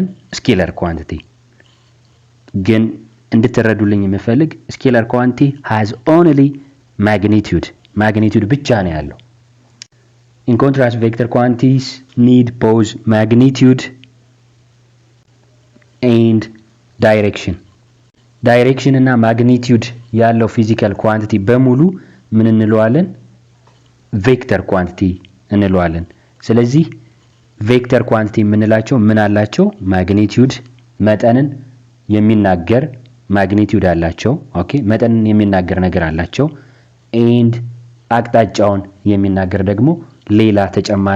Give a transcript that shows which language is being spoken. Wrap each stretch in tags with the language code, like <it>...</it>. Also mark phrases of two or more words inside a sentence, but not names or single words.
<en>scalar quantity።</en> <am>ግን እንድትረዱልኝ የምፈልግ</am> <en>scalar quantity has only magnitude</en> <am>ብቻ ነው ያለው።</am> <en>in contrast vector quantities need both magnitude and direction</en> <am>እና ማግኒቲዩድ ያለው</am> <en>physical quantity</en> <am>በሙሉ ምን እንለዋለን?</am> <en>vector quantity</en> <am>እንለዋለን። ስለዚህ</am> <en>vector quantity</en> <am>የምንላቸው ምን አላቸው? ማግኒቲዩድ መጠንን የሚናገር ማግኒቲዩድ አላቸው። ኦኬ መጠንን የሚናገር ነገር አላቸው። ኤንድ አቅጣጫውን የሚናገር ደግሞ ሌላ ተጨማሪ</am>